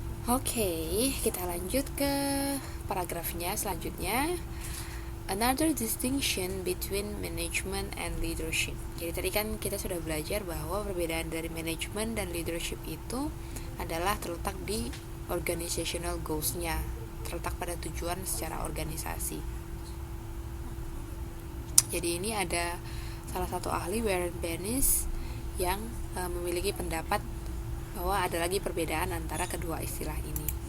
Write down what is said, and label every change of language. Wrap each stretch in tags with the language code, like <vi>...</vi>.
<id>Oke, kita lanjut ke paragrafnya selanjutnya.</id> <en>Another distinction between management and leadership.</en> <id>Jadi tadi kan kita sudah belajar bahwa perbedaan dari management dan leadership itu adalah terletak di organizational goals-nya, terletak pada tujuan secara organisasi. Jadi ini ada salah satu ahli, Warren Bennis, yang memiliki pendapat bahwa ada lagi perbedaan antara kedua istilah ini.</id>